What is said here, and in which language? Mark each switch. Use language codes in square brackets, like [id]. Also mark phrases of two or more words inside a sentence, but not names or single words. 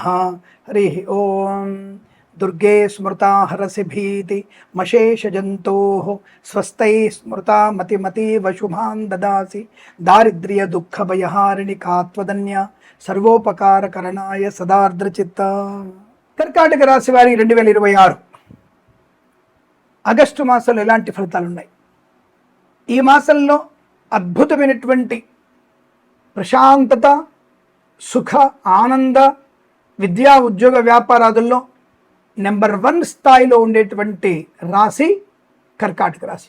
[sa] हरिः ओं। दुर्गे स्मृता हरसि भीति मशेषजन्तोः स्वस्तैः स्मृता मतिमतीव शुभान् ददासि दारिद्र्यदुःखभयहारिणि का त्वदन्या सर्वोपकारकरणाय सदार्द्रचित्ता। [te] కర్కాటక రాశి వారి 2026 ఆగస్టు మాసంలో ఎలాంటి ఫలితాలు ఉన్నాయి? ఈ మాసంలో అద్భుతమైనటువంటి ప్రశాంతత, సుఖ, ఆనంద, విద్యా, ఉద్యోగ, వ్యాపారాదుల్లో నెంబర్ 1 స్థాయిలో ఉండేటువంటి రాశి కర్కాటక రాశి.